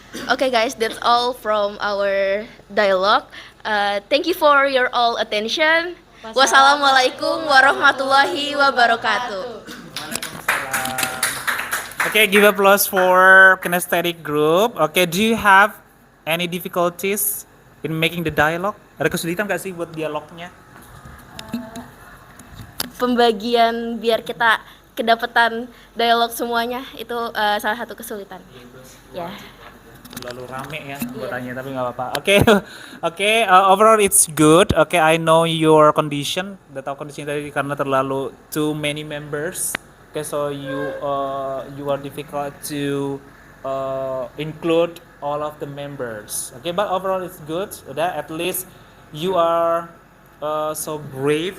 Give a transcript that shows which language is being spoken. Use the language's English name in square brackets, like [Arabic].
[English] Okay guys, that's all from our dialogue. Thank you for your all attention. [Arabic] Wassalamualaikum warahmatullahi wabarakatuh. [English] Okay, give applause for kinesthetic group. Okay, do you have any difficulties in making the dialogue? [Indonesian] Ada kesulitan nggak sih buat dialognya? Pembagian biar kita kedapatan dialog semuanya itu salah satu kesulitan. Ya. Terlalu rame ya anggotanya, tapi nggak apa-apa. [English] Oke, overall it's good. Okay, I know your condition. [Indonesian] Udah tahu kondisinya tadi karena terlalu [English] too many members. Okay, so you are difficult to include all of the members. Okay, but overall it's good. Udah, at least you are so brave.